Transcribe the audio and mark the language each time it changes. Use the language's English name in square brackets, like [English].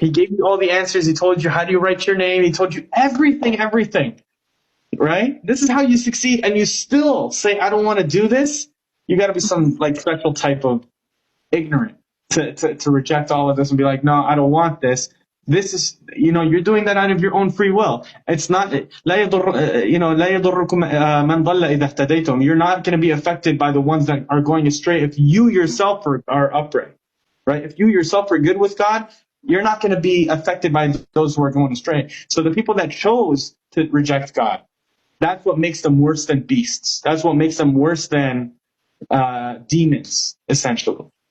[English] He gave you all the answers. He told you how do you write your name. He told you everything, right? This is how you succeed. And you still say, I don't want to do this. You got to be some special type of ignorant to reject all of this and be like, no, I don't want this. This is, you're doing that out of your own free will. It's not, [Arabic] لا يضركم من ضل إذا اهتديتم. [English] You're not going to be affected by the ones that are going astray if you yourself are upright, right? If you yourself are good with God, you're not going to be affected by those who are going astray. So the people that chose to reject God, that's what makes them worse than beasts. That's what makes them worse than demons, essentially.